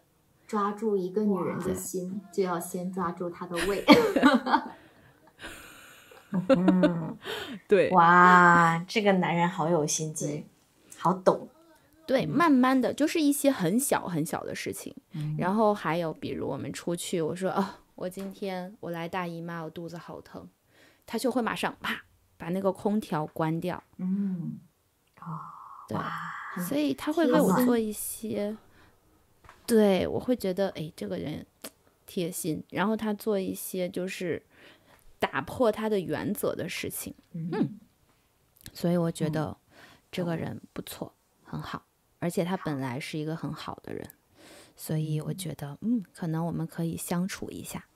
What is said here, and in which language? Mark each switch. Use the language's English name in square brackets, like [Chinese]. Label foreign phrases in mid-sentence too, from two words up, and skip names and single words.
[Chinese] 抓住一個女人的心，就要先抓住她的胃。對，哇，這個男人好有心機，好懂。對，慢慢的就是一些很小很小的事情，然後還有比如我們出去，我說我今天我來大姨媽，我肚子好疼，他就會馬上啪把那個空調關掉。對，所以他會為我做一些。對，我會覺得，哎，這個人貼心，然後他做一些就是打破他的原則的事情，所以我覺得這個人不錯，很好，而且他本來是一個很好的人，所以我覺得，可能我們可以相處一下。